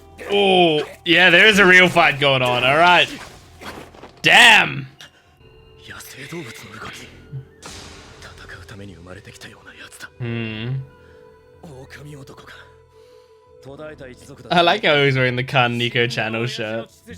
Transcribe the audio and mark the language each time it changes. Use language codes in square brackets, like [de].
[en] Oh, yeah, there is a real fight going on. All right. Damn. [ja] 野生動物の動き。戦うために生まれてきたようなやつだ。狼男か。途絶えた一族だ。 [en] I like how he's wearing the Khan Nico channel shirt.